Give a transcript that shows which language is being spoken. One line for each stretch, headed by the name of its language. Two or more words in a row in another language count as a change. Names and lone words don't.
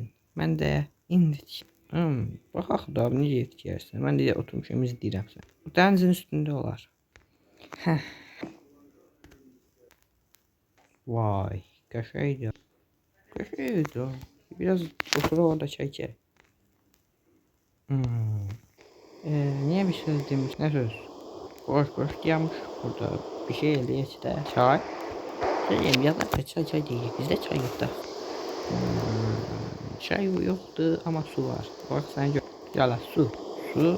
Azerbaijani: Mən də indi baxaq da necə ev tikərsən. Mən də oturmuşam izləyirəm sən. Bu dənizin üstündə olar. Heh. Vay, qəşəngdir. Qəşəngdir. Biraz otur orada çəkək.
Turkish: Niye bir söz demiş? Ne söz? Boş diyormuş
Azerbaijani: burada. Bir şey eləyək də. Çay.
Turkish: Söyleyeyim ya da çay değil. Bizde çay yok da. Çay yoktu ama su var. Bak sen gör. Yala su. Su.